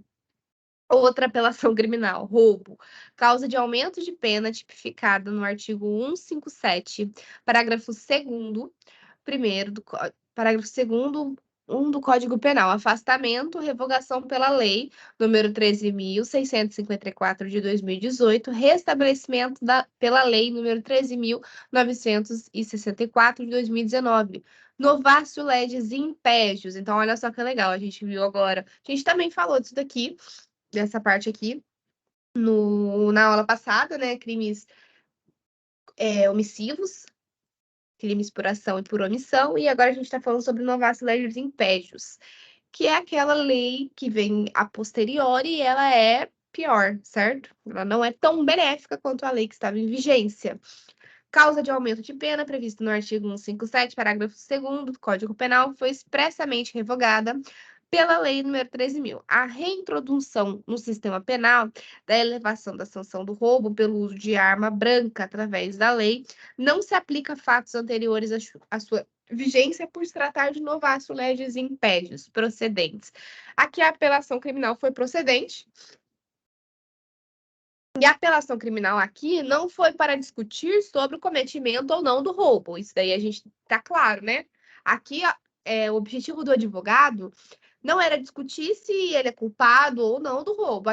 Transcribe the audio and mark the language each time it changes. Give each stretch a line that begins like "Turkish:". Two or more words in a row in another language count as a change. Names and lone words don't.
Portuguese: Outra apelação criminal, roubo. Causa de aumento de pena tipificada no artigo 157, parágrafo 2º, parágrafo 2º, 1 do Código Penal. Afastamento, revogação pela lei número 13.654 de 2018, restabelecimento pela lei número 13.964 de 2019.
Latin: Novácio legis impégios.
Portuguese: Então, olha só que legal, a gente viu agora. A gente também falou disso daqui, dessa parte aqui, na aula passada, né? Crimes omissivos, crimes por ação e por omissão, e agora a gente está falando sobre
Latin: novácio legis impégios,
Portuguese: que é aquela lei que vem a posteriori e ela é pior, certo? Ela não é tão benéfica quanto a lei que estava em vigência. Causa de aumento de pena prevista no artigo 157, parágrafo 2º do Código Penal foi expressamente revogada pela Lei nº 13.000. A reintrodução no sistema penal da elevação da sanção do roubo pelo uso de arma branca através da lei não se aplica a fatos anteriores à sua vigência por se tratar de
Latin: novácio legis impédios
Portuguese: procedentes. Aqui a apelação criminal foi procedente. E a apelação criminal aqui não foi para discutir sobre o cometimento ou não do roubo. Isso daí a gente tá claro, né? Aqui o objetivo do advogado não era discutir se ele é culpado ou não do roubo.